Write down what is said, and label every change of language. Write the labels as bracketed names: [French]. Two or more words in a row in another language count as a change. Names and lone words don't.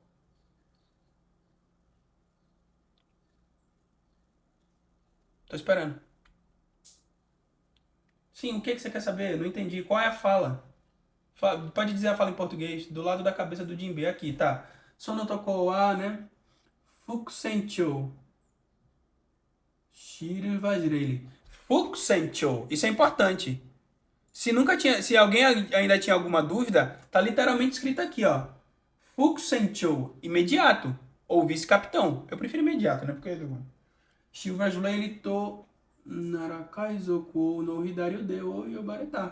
[Portuguese] Tô esperando. Sim, o que você quer saber? Não entendi. Qual é a fala? Pode dizer a fala em português. Do lado da cabeça do Jinbe. Aqui, tá. [Japanese] Sono toko wa, [Portuguese] né? [Japanese] Fukusenchou. Shiru Vajirei. Fukusenchou. [Portuguese] Isso é importante. Se alguém ainda tinha alguma dúvida, tá literalmente escrito aqui, ó. Fukusenchou. Imediato. Ou vice-capitão. Eu prefiro imediato, né? Porque... [Japanese] Shiru Vajirei to Narakaizoku no Hidari Deo Yobareta.